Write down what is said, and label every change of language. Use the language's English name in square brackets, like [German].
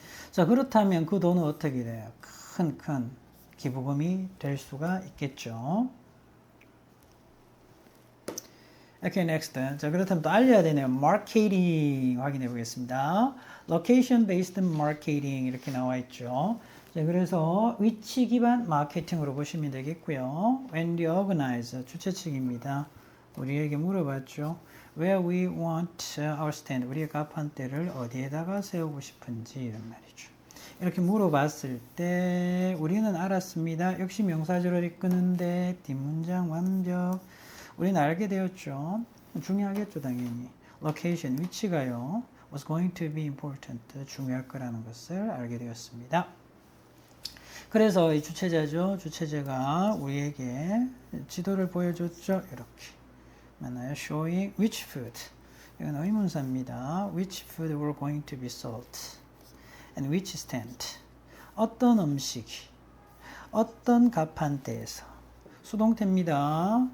[Korean] 자, 그렇다면 그 돈은 어떻게 돼요? 큰 기부금이 될 수가 있겠죠. [English] Okay, next. [Korean] 자, 그렇다면 또 알려야 되네요. 마케팅 확인해 보겠습니다. [English] Location based marketing [Korean] 이렇게 나와 있죠. 자, 그래서 위치 기반 마케팅으로 보시면 되겠고요. [English] When the organizer [Korean] 주최 측입니다. [English] 우리에게 물어봤죠. Where we want our stand. [Korean] 우리의 가판대를 어디에다가 세우고 싶은지 이런 말이죠. 이렇게 물어봤을 때 우리는 알았습니다. 역시 명사절을 이끄는데 뒷문장 완벽. 우리는 알게 되었죠. 중요하겠죠, 당연히. Location, 위치가요. [English] was going to be important. [Korean] 중요할 거라는 것을 알게 되었습니다. 그래서 이 주체자죠. 주체자가 우리에게 지도를 보여줬죠. 이렇게. 맞나요? [English] Showing which food. [Korean] 이건 의문사입니다. [English] Which food were going to be sold. And which stand. [Korean] 어떤 음식이 어떤 가판대에서 수동태입니다.